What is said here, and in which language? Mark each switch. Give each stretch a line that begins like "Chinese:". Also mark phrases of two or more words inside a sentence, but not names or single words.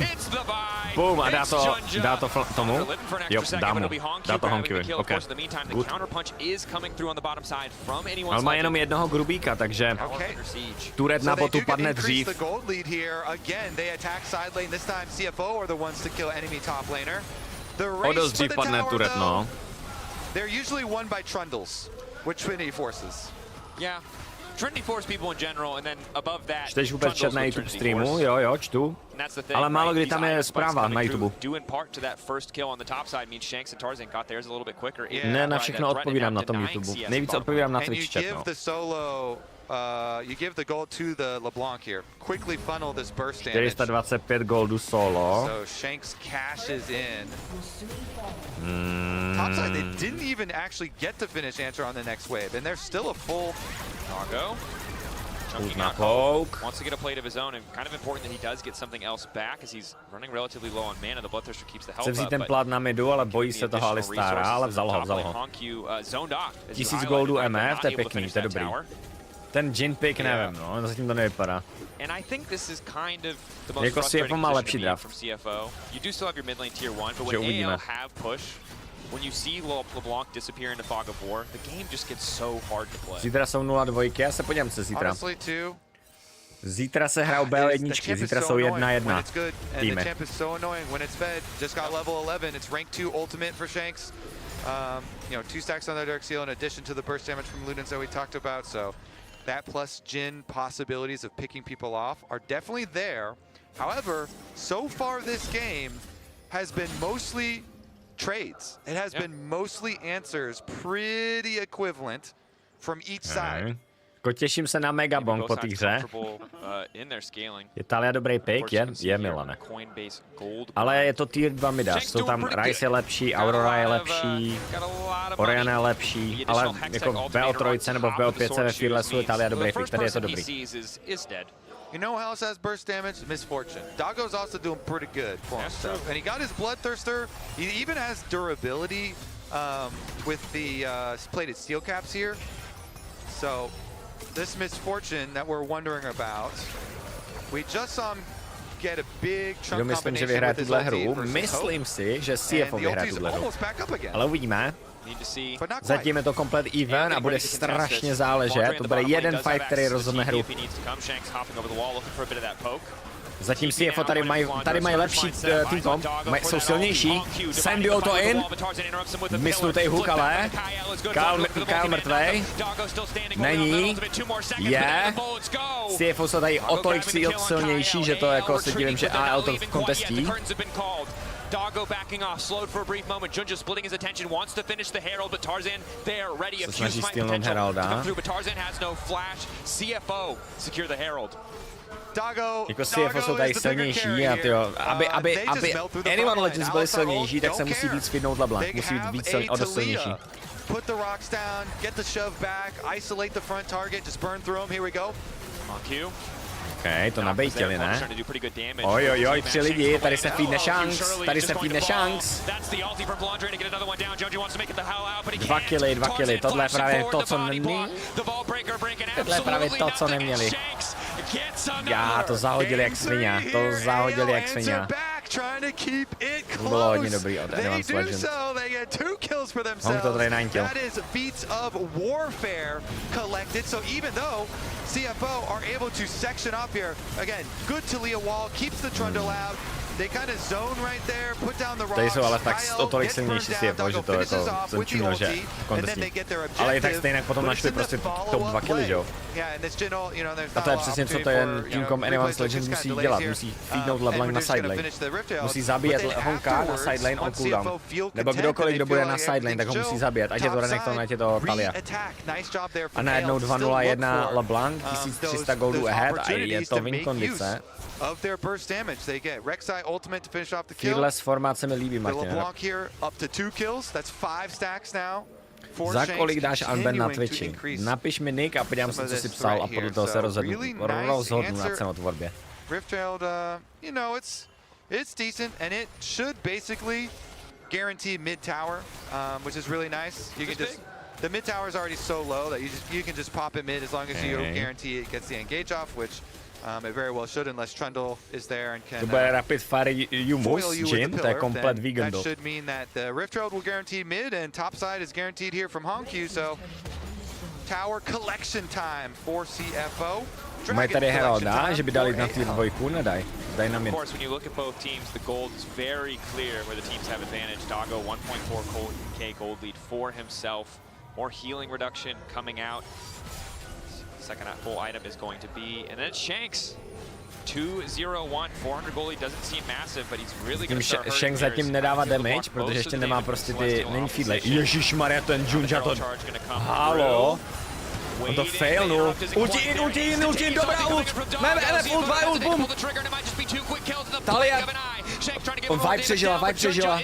Czech: Boom a dá to tomu. Jo, dá to Honkovi.
English: OK. Good.
Czech: Ale má jenom jednoho grubíka, takže turret na botu padne dřív. O dost dřív padne turret, no.
English: They're usually won by Trundles with Trinity forces. Yeah. Trinity force people in general, and then above that.
Czech: Čteš vůbec chat na YouTube streamu? Jo, čtu. Ale málo kdy tam je zpráva na YouTube. Ne, na všechno odpovídám na tom YouTube. Nejvíc odpovídám na Twitch chat, no.
English: You give the gold to the LeBlanc here. Quickly funnel this burst damage.
Czech: 425 goldu solo.
English: So Shanks cashes in. Topside, they didn't even actually get to finish answer on the next wave, and there's still a full. Doggo. Chunking out poke. Wants to get a plate of his own, and kind of important that he does get something else back, as he's running relatively low on mana. The Bloodthirster keeps the health
Czech: Chce vzít ten plat na midu, ale bojí se toho Alistara, ale vzal ho. 1000 goldů MF, to je pěkný, to je dobrý. Ten Jin pick nevím, no, zatím to nevypadá. Jako CFO má lepší draft. Že uvidíme.
English: When you see LeBlanc disappear into Fog of War, the game just gets so hard to play.
Czech: Zítra jsou 0-2, já se podívám se zítra. Zítra se hrajou BL1, zítra jsou 1-1 týmy.
English: The champ is so annoying when it's fed. Just got level 11. It's rank 2 ultimate for Shanks. You know, 2 stacks on their Dark Seal in addition to the burst damage from Ludens that we talked about. So that plus Jin possibilities of picking people off are definitely there. However, so far this game has been mostly trades. It has been mostly answers pretty equivalent from each side.
Czech: Těším se na Megabong po té hře. Je Talia dobrý pick? Je Milane. Ale je to tier 2 midař. Jsou tam Ryze je lepší, Aurora je lepší, Oriana je lepší, ale jako v BO3 nebo v BO5 ve Fearlessu je Talia dobrý pick, tady je to dobrý.
English: You know who else has burst damage? Misfortune. Doggo's also doing pretty good for himself. And he got his Bloodthirster. He even has durability with the plated steel caps here. So this Misfortune that we're wondering about, we just saw him get a big chunk combination with his ulti.
Czech: Myslím si, že CFO vyhraje tuhle hru. Ale uvidíme. Zatím je to komplet even a bude strašně záležet. To bude jeden fight, který rozhodne hru. Zatím CFO tady mají lepší
English: team comp,
Czech: jsou silnější.
English: Sandio to in.
Czech: Mysnutý hook, ale Kyle mrtvej. Není. Je. CFO jsou tady o tolik silnější, že to jako se divím, že AL to kontestí.
English: Doggo backing off, slowed for a brief moment. Junja splitting his attention, wants to finish the Herald, but Tarzan there, ready. A few fight potential to come through, but Tarzan has no flash. CFO secure the Herald.
Czech: Jako CFO jsou tady silnější a tyjo, aby Anyone Legends byli silnější, tak se musí víc fidnout LeBlanc, musí být víc o dost silnější.
English: Put the rocks down, get the shove back, isolate the front target, just burn through him. Here we go.
Czech: OK, to nabejtili, ne? Ojojoj, 3 lidi, tady se feedne Shanks, tady se feedne Shanks. 2 killy, tohle je právě to, co neměli. Tohle je právě to, co neměli. Já, to zahodili jak svině, To bylo hodně dobrý od Advanced Legends. On to tady nantil.
English: CFO are able to section up here. Again, good to Leah Wall, keeps the Trundle out. They kind of zone right there, put down the rocks.
Czech: Tady jsou ale tak o tolik silnější CFO, že to jako jsem činil, že kontestí. Ale i tak stejně potom našli prostě top 2 killy, že jo? A to je přesně co to jen teamcom Anyone's Legends musí dělat. Musí feednout LeBlanc na sidelane. Musí zabíjet Honka na sidelane
English: on cooldown.
Czech: Nebo kdokoliv, kdo bude na sidelane, tak ho musí zabíjet. Ať je to Renekton, ať je to Talia. A najednou 2-0-1 LeBlanc, 1300 goldů ahead a je to win kondice.
English: Of their burst damage, they get Rek'Sai ultimate to finish off the kill.
Czech: Fearless formát se mi líbí, Martin.
English: LeBlanc here up to 2 kills. That's 5 stacks now.
Czech: Za kolik dáš unban na Twitchi? Napiš mi nick a podívám se, co jsi psal a podle toho se rozhodnu na cenotvorbě.
English: Riftfield, you know, it's decent and it should basically guarantee mid tower, which is really nice. You can just the mid tower is already so low that you can just pop it mid as long as you guarantee it gets the engage off, which it very well should, unless Trundle is there and can
Czech: to bude
English: rapid fire
Czech: Yumus, Jin, to je komplet vegan.
English: That should mean that the Rift Herald will guarantee mid and top side is guaranteed here from Hongq, so tower collection time for CFO.
Czech: Mají tady Heralda, že by dali na tier 2, nedaj. Daj na mid.
English: Of course, when you look at both teams, the gold is very clear where the teams have advantage. Doggo 1.4k gold lead for himself. More healing reduction coming out. second full item is going to be. And then Shanks. 2-0-1, 400 goalie doesn't seem massive, but he's really going to start hurting.
Czech: Shanks zatím nedává damage, protože ještě nemá prostě ty, není feedlay. Ježišmarja, ten Junja to... Halo? On to failnul. Ulti in, dobrá ult! Máme MF ult, V ult, boom! Talia! On Vibe přežila.